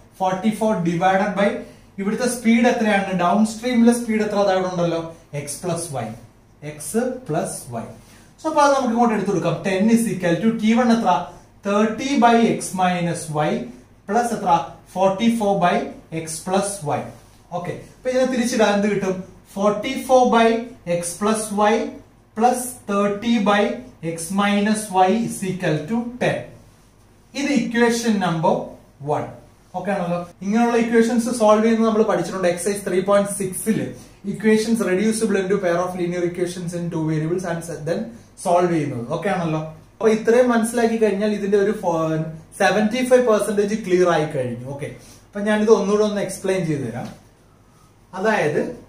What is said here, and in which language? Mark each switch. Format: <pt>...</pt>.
<ml>44 divided by ഇവിടുത്തെ speed എത്രയാണ്? Down സ്ട്രീമിലെ speed എത്ര? അവിടെ ഉണ്ടല്ലോ, x plus Y. X plus Y. So അപ്പൊ അത് നമുക്ക് ഇങ്ങോട്ട് എടുത്തു കൊടുക്കാം.</ml> <en>10 is equal to T1</en> <ml>എത്ര? 30 by X minus Y plus എത്ര?</ml> <en>44 by x plus y.</en> <ml>Okay, അപ്പൊ ഇതിനെ തിരിച്ചിടാൻ എന്ത് കിട്ടും?</ml> <en>44 by x plus y plus 30 by x minus y is equal to 10.</en> <ml>ഇത് ഇക്വേഷൻ നമ്പർ 1. ഓക്കെ ആണല്ലോ. ഇങ്ങനെയുള്ള ഇക്വേഷൻസ് സോൾവ് ചെയ്യുന്നത് നമ്മൾ പഠിച്ചിട്ടുണ്ട്. Exercise 3.6</ml> <en>equations reducible into pair of linear equations in 2 variables and then solve</en> <ml>ചെയ്യുന്നത്. ഓക്കെ ആണല്ലോ. അപ്പൊ ഇത്രയും മനസ്സിലാക്കി കഴിഞ്ഞാൽ ഇതിന്റെ ഒരു 75% ക്ലിയർ ആയി കഴിഞ്ഞു. ഓക്കെ, അപ്പൊ ഞാനിത് ഒന്നുകൂടെ ഒന്ന് എക്സ്പ്ലെയിൻ ചെയ്തു തരാം. അതായത്</ml>